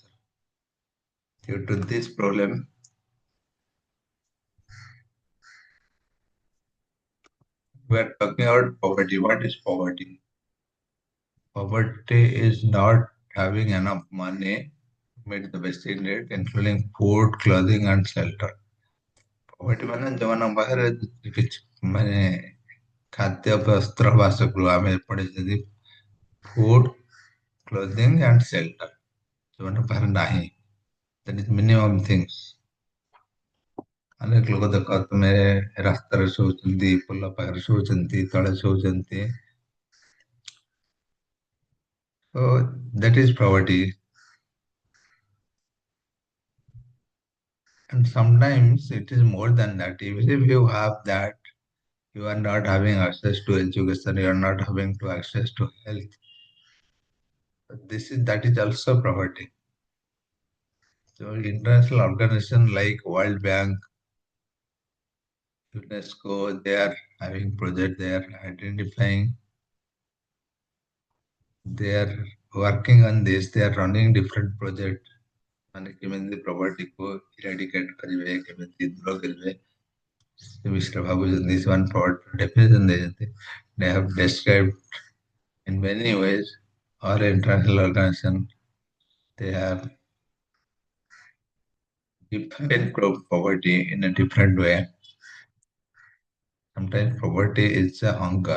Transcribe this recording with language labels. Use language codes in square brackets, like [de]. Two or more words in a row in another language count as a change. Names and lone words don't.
[en] Due to this problem, we are talking about poverty. What is poverty? Poverty is not having enough money to meet the basic need, including food, clothing, and shelter. [or] poverty ମାନେ ଯୋଉମାନଙ୍କ ପାଖରେ କିଛି ମାନେ ଖାଦ୍ୟ, ବସ୍ତ୍ର, ବାସଗୃହ ଆମେ ପଢିଛନ୍ତି [en] food, clothing, and shelter. [or] ଯୋଉମାନଙ୍କ ପାଖରେ ନାହିଁ, [en] that is minimum things. [or] ଅନେକ ଲୋକ ଦେଖ ତୁମେ ରାସ୍ତାରେ ଶୋଉଛନ୍ତି, ପୋଲ ପାଖରେ ଶୋଉଛନ୍ତି, ତଳେ ଶୋଉଛନ୍ତି. [en] So that is poverty. And sometimes it is more than that. Even if you have that, you are not having access to education, you are not having to access to health. That is also poverty. So international organizations like World Bank, UNESCO, they are having projects, they are identifying, they are working on this, they are running different projects. [or] ମାନେ କେମିତି ପ୍ରଭର୍ଟିକୁ ଇରାଡିକେଟ୍ କରିବେ, କେମିତି ଦୂର କରିବେ, ସେ ବିଷୟରେ ଭାବୁଛନ୍ତି। ସେମାନେ [en] poverty definition [or] ଦେଇଛନ୍ତି. [en] They have described in many ways. All international organizations, they have defined poverty in a different way. Sometimes poverty is a hunger.